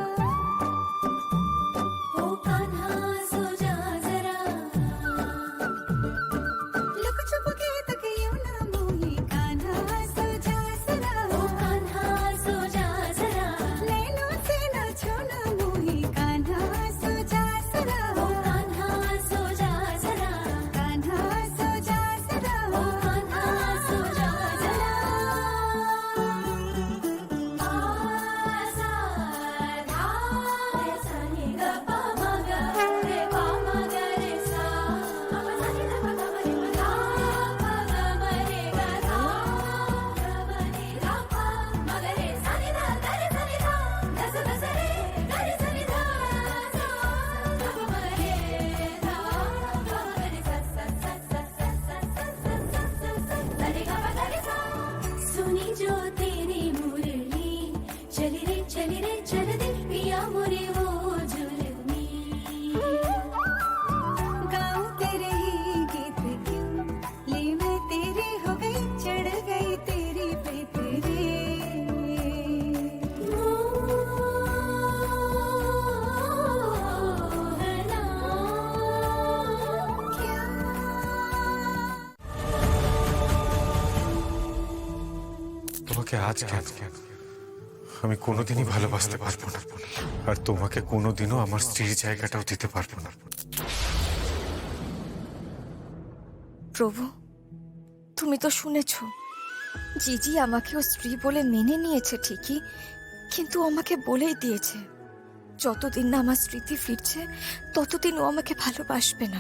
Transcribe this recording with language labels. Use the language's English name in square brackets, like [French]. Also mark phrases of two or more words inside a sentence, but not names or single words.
[Hindi] ओ कान्हा सो जा जरा, लुक छुप के तकियो ना मोही, कान्हा सो जा जरा, ओ कान्हा सो जा जरा, नैनों से ना छूना मोही, कान्हा सो जा जरा, ओ कान्हा सो जा जरा, कान्हा सो जा जरा, ओ कान्हा सो जा जरा। आसा धा रे सा नि ग प म ग रे प म ग रे सा, प सा नि ध प ग म रे म धा प ग म रे ग धा ग म रे धा प म ग रे सा नि ध ग रे सा नि धा ध स ध स रे ग रे सा नि धा सा ध प म रे धा प म ग रे सा सा सा सा सा सा सा सा सा सा सा रे ग प ग रे सा। सुनी जो तेरी मुरली चली रे चल दे पिया मोरे वो जुलमी, गाऊं तेरे ही गीत क्यों, ले मैं तेरी हो गई चढ़ गई तेरी पे तेरे, मोहना क्या [Bangla] তোমাকে আজকে আমি কোনোদিনই ভালোবাসতে পারবো না, আর তোমাকে কোনোদিনও আমার স্ত্রীর জায়গাটাও দিতে পারবো না। প্রভু, তুমি তো শুনেছ, জিজি আমাকে ও স্ত্রী বলে মেনে নিয়েছে ঠিকই, কিন্তু ও আমাকে বলেই দিয়েছে যতদিন না আমার স্মৃতি ফিরছে ততদিন ও আমাকে ভালোবাসবে না।